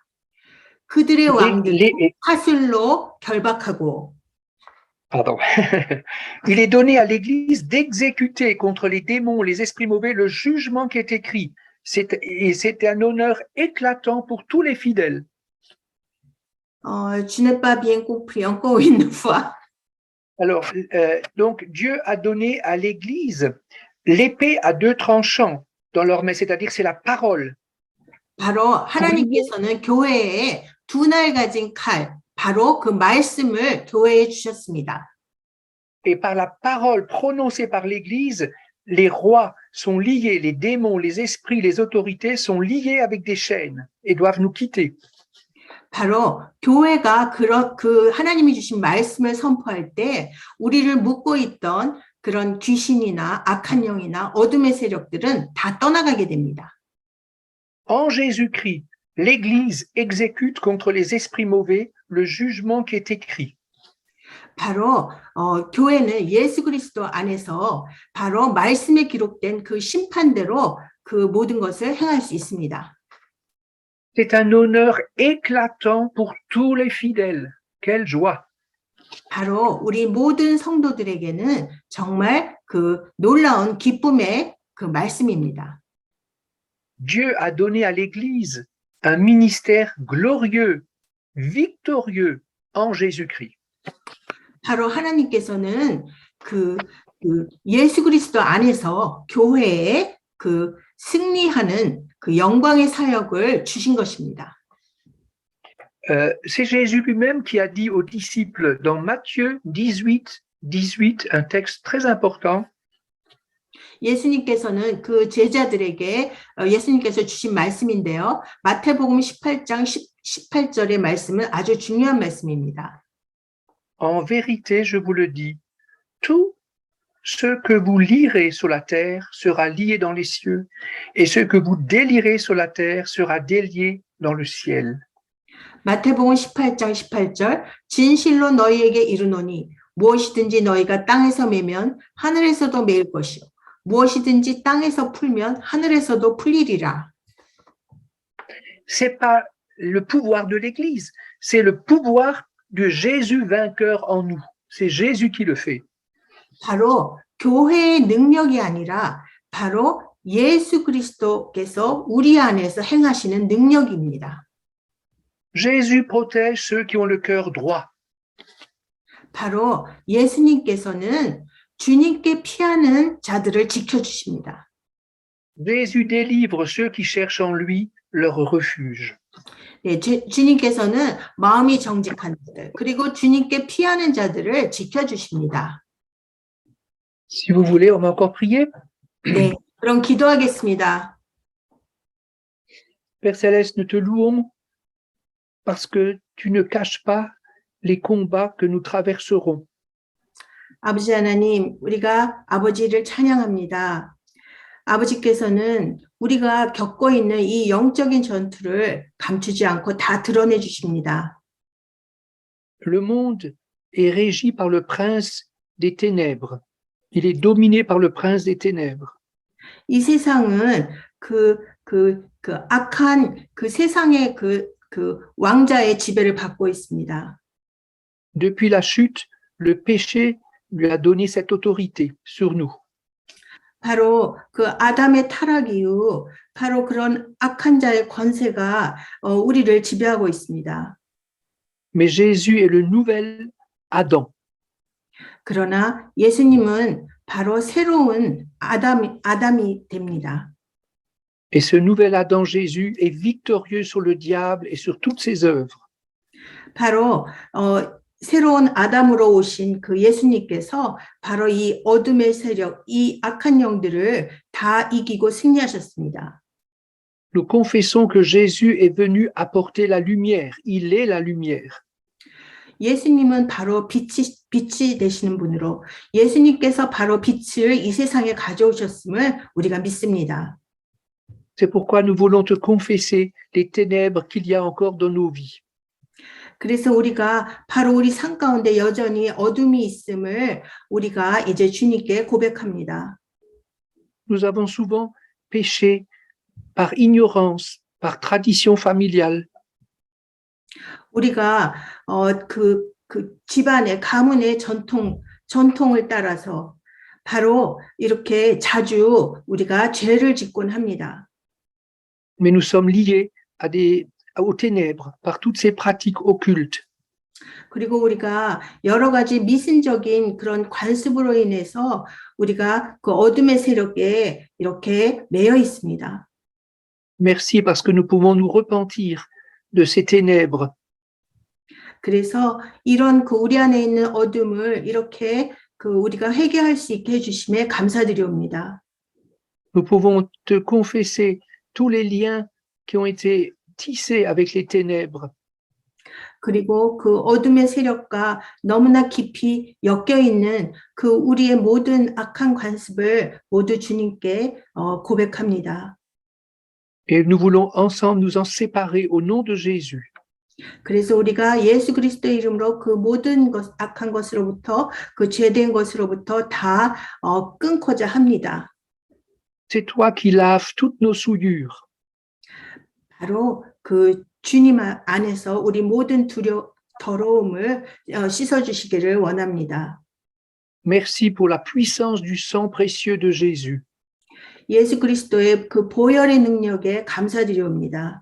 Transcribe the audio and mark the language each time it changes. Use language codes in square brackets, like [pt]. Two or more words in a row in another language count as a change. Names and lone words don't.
[ko] 그들의 왕들이 화술로 결박하고 [fr] Pardon. Il est donné à l'Église d'exécuter contre les démons, les esprits mauvais, le jugement qui est écrit. C'est un honneur éclatant pour tous les fidèles. Je n'ai pas bien compris, encore une fois. Alors, donc, Dieu a donné à l'Église l'épée à deux tranchants dans leur main, c'est-à-dire c'est la parole. [ko] 바로 하나님께서는 교회에 두 날 가진 칼, 바로 그 말씀을 교회에 주셨습니다. [fr] Et par la parole prononcée par l'Église, les rois sont liés, les démons, les esprits, les autorités sont liés avec des chaînes et doivent nous quitter. [ko] 바로 교회가 그 하나님이 주신 말씀을 선포할 때 우리를 묶고 있던 그런 귀신이나 악한 영이나 어둠의 세력들은 다 떠나가게 됩니다. [fr] En Jésus-Christ, l'Église exécute contre les esprits mauvais le jugement qui est écrit. [ko] 바로 교회는 예수 그리스도 안에서 바로 말씀에 기록된 그 심판대로 그 모든 것을 행할 수 있습니다. [fr] C'est un honneur éclatant pour tous les fidèles. Quelle joie! [ko] 바로 우리 모든 성도들에게는 정말 그 놀라운 기쁨의 그 말씀입니다. [fr] Dieu a donné à l'Église un ministère glorieux, victorieux en Jésus-Christ. [ko] 바로 하나님께서는 예수 그리스도 안에서 교회에 승리하는 영광의 사역을 주신 것입니다. [fr] C'est Jésus lui-même qui a dit aux disciples dans Matthieu 18, un texte très important. [ko] 예수님께서는 그 제자들에게 예수님께서 주신 말씀인데요. 마태복음 18장 18절의 말씀은 아주 중요한 말씀입니다. [fr] En vérité, je vous le dis, tout ce que vous lirez sur la terre sera lié dans les cieux, et ce que vous délirez sur la terre sera délié dans le ciel. [ko] 마태복음 18장 18절 진실로 너희에게 이르노니 무엇이든지 너희가 땅에서 매면 하늘에서도 매일 것이요 무엇이든지 땅에서 풀면 하늘에서도 풀리리라. [fr] C'est pas le pouvoir de l'Église, c'est le pouvoir de Jésus vainqueur en nous. C'est Jésus qui le fait. [ko] 바로 교회의 능력이 아니라 바로 예수 그리스도께서 우리 안에서 행하시는 능력입니다. [fr] Jésus protège ceux qui ont le cœur droit. [ko] 바로 예수님께서는 주님께 피하는 자들을 지켜주십니다. [fr] Jésus délivre ceux qui cherchent en lui leur refuge. [ko] 네, 주님께서는 마음이 정직한 자들, 그리고 주님께 피하는 자들을 지켜주십니다. [fr] Si vous voulez, on va encore prier. [ko] 네, 그럼 기도하겠습니다. [fr] Père Céleste, nous te louons parce que tu ne caches pas les combats que nous traverserons. [ko] 아버지 하나님, 우리가 아버지를 찬양합니다. 아버지께서는 우리가 겪고 있는 이 영적인 전투를 감추지 않고 다 드러내 주십니다. [fr] Le monde est régi par le prince des ténèbres. Il est dominé par le prince des ténèbres. [ko] 이 세상은 악한 세상의 왕자의 지배를 받고 있습니다. [fr] Depuis la chute, le péché lui a donné cette autorité sur nous. [ko] 바로 아담의 타락 이후 바로 그런 악한 자의 권세가 우리를 지배하고 있습니다. [fr] Mais Jésus est le nouvel Adam. [ko] 그러나 예수님은 바로 새로운 아담이 됩니다. [fr] Et ce nouvel Adam Jésus est victorieux sur le diable et sur toutes ses œuvres. [ko] 바로 새로운 아담으로 오신 예수님께서 바로 이 어둠의 세력, 이 악한 영들을 다 이기고 승리하셨습니다. [fr] Nous confessons que Jésus est venu apporter la lumière. Il est la lumière. [ko] 예수님은 바로 빛이 되시는 분으로 예수님께서 바로 빛을 이 세상에 가져오셨음을 우리가 믿습니다. [fr] C'est pourquoi nous voulons te confesser les ténèbres qu'il y a encore dans nos vies. [ko] 그래서 우리가 바로 우리 삶 가운데 여전히 어둠이 있음을 우리가 이제 주님께 고백합니다. [fr] Nous avons souvent péché par ignorance, par tradition familiale. [ko] 우리가 집안의 가문의 전통을 따라서 바로 이렇게 자주 우리가 죄를 짓곤 합니다. [fr] Mais nous sommes liés aux ténèbres par toutes ces pratiques occultes. [ko] 그리고 우리가 여러 가지 미신적인 그런 관습으로 인해서 우리가 어둠의 세력에 이렇게 매여 있습니다. [fr] Merci parce que nous pouvons nous repentir de ces ténèbres. [ko] 그래서 이런 우리 안에 있는 어둠을 이렇게 우리가 회개할 수 있게 해주심에 감사드리옵니다. [fr] Nous pouvons te confesser tous les liens qui ont été tissés avec les ténèbres. [ko] 그리고 어둠의 세력과 너무나 깊이 엮여 있는 우리의 모든 악한 관습을 모두 주님께 고백합니다. [fr] Et nous voulons ensemble nous en séparer au nom de Jésus. [ko] 그래서 우리가 예수 그리스도의 이름으로 모든 악한 것으로부터 죄된 것으로부터 다 끊고자 합니다. [fr] C'est toi qui laves toutes nos souillures. [ko] 바로 주님 안에서 우리 모든 더러움을 씻어주시기를 원합니다. [fr] Merci pour la puissance du sang précieux de Jésus. [ko] 예수 그리스도의 그 보혈의 능력에 감사드리옵니다.